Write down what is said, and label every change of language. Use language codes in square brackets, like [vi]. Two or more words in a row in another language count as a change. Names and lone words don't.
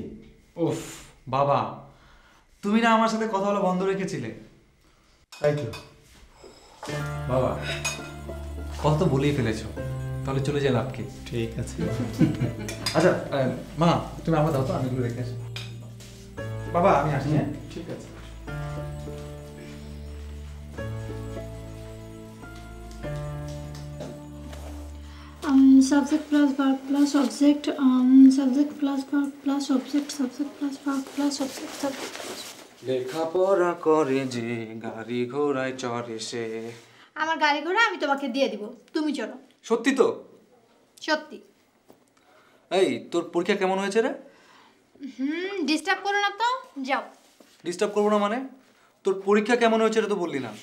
[bn] ওফ বাবা, তুমি না আমার সাথে কথা বলা বন্ধ রেখেছিলে? তাই তো। বাবা, কথা তো বলেই ফেলেছো, তাহলে চলে যাই লাভ কি? ঠিক আছে। আচ্ছা মা, তুমি আমার দাও তো, আমি এগুলো রেখে আসি। বাবা আমি আসি। হ্যাঁ ঠিক আছে। [en] Subject plus verb plus object, subject plus verb plus object, subject plus verb plus object, subject plus. [bn] লেখাপড়া করে যে গাড়ি ঘোড়ায় চড়ে সে। আমার গাড়ি ঘোড়া আমি তোমাকে দিয়ে দিব, তুমি চলো। সত্যি তো? সত্যি। এই তোর পরীক্ষা কেমন হয়েছে রে? ডিস্টার্ব করো না তো, যাও। ডিস্টার্ব করবো না মানে? তোর পরীক্ষা কেমন হয়েছে রে তো বললি না।